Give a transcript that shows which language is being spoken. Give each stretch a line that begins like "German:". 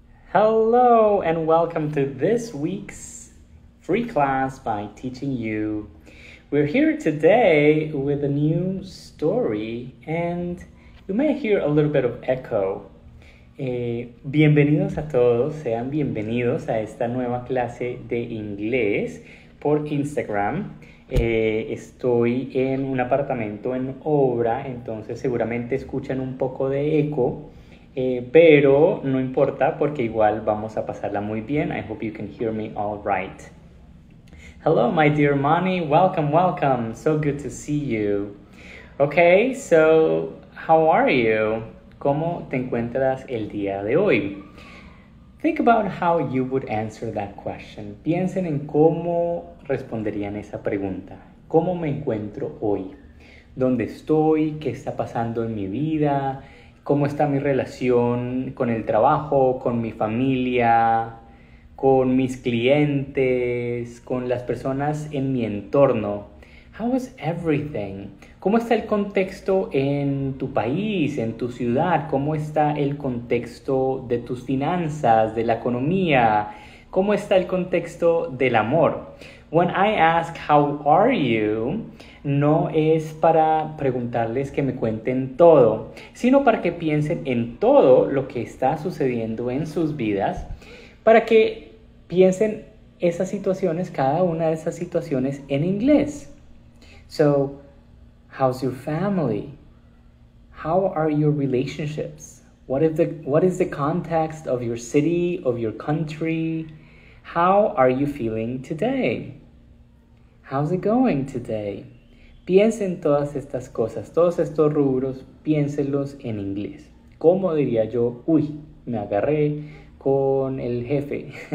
English: Hello and welcome to this week's free class by Teaching You. We're here today with a new story and you may hear a little bit of echo.
Spanish: Bienvenidos a todos, sean bienvenidos a esta nueva clase de inglés por Instagram. Estoy en un apartamento en obra, entonces seguramente escuchan un poco de eco. Pero no importa porque igual vamos a pasarla muy bien.
English: I hope you can hear me all right. Hello, my dear Mani. Welcome. So good to see you. Okay, so how are you?
Spanish: ¿Cómo te encuentras el día de hoy?
English: Think about how you would answer that question.
Spanish: Piensen en cómo responderían esa pregunta. ¿Cómo me encuentro hoy? ¿Dónde estoy? ¿Qué está pasando en mi vida? ¿Cómo está mi relación con el trabajo, con mi familia, con mis clientes, con las personas en mi entorno?
English: How is everything?
Spanish: ¿Cómo está el contexto en tu país, en tu ciudad? ¿Cómo está el contexto de tus finanzas, de la economía? ¿Cómo está el contexto del amor?
English: When I ask how are you,
Spanish: no es para preguntarles que me cuenten todo, sino para que piensen en todo lo que está sucediendo en sus vidas, para que piensen esas situaciones, cada una de esas situaciones en inglés.
English: So, how's your family? How are your relationships? What is the context of your city, of your country? How are you feeling today? How's it going today?
Spanish: Piensen todas estas cosas, todos estos rubros, piénsenlos en inglés. ¿Cómo diría yo? Me agarré con el jefe.